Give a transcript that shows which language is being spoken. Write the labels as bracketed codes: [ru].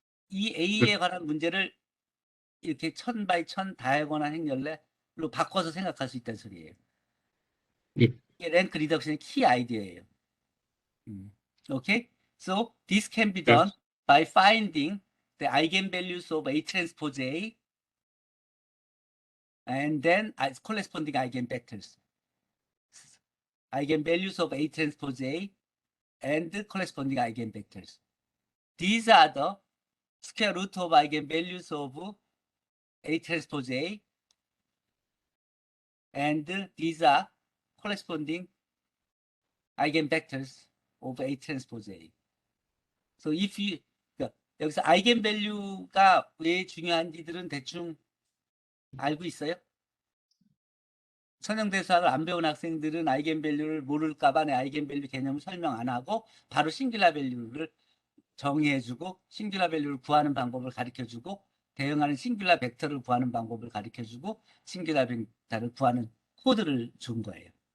[ko] 이 A에 관한 문제를 이렇게 1000 by 1000 다이아고널 행렬로 바꿔서 생각할 수 있다는 소리예요. 이게 랭크 리덕션의 키 아이디어예요. [en] Okay? So this can be done by finding the eigenvalues of A transpose A and then corresponding eigenvectors. Eigenvalues of A transpose A and the corresponding eigenvectors. These are the square root of eigenvalues of A transpose A, and these are corresponding eigenvectors of A transpose A. So if you, [ko] 여기서 eigenvalue가 왜 중요한지들은 대충 알고 있어요? 선형대수학을 안 배운 학생들은 eigenvalue를 모를까봐 내 eigenvalue 개념을 설명 안 하고 바로 싱귤라 밸류를 정의해주고 싱귤라 밸류를 구하는 방법을 가르쳐주고 대응하는 싱귤라 벡터를 구하는 방법을 가르쳐주고 싱귤라 벡터를 구하는 코드를 준 거예요.